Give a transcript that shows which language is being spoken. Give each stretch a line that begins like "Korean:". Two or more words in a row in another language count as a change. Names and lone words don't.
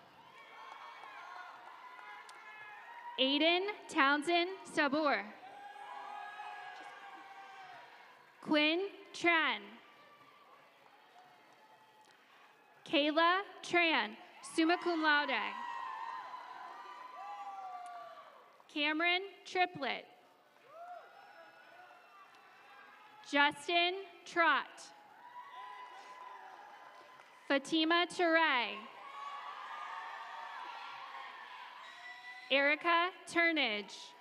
English: Aiden Townsend Sabur. Quinn Tran. Kayla Tran,
Latin: summa cum laude.
English: Cameron Triplett. Justin Trott. Fatima Ture. Erica Turnage.